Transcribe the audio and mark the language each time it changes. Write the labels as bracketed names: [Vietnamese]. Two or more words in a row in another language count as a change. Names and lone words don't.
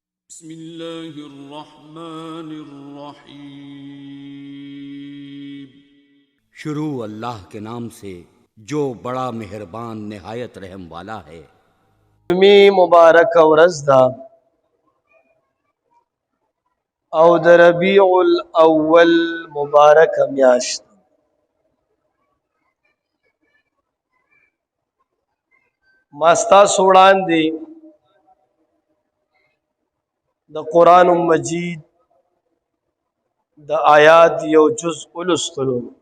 [Arabic] بسم الله الرحمن الرحیم۔ [Urdu] شروع اللہ کے نام سے جو بڑا مہربان نہایت رحم والا ہے۔ [Pashto] می مبارک ورځ ده او د ربیع الاول مبارک میاشت. ما ستاسو وړاندې د قرآن مجید د آیات یو جزء ولوستلو.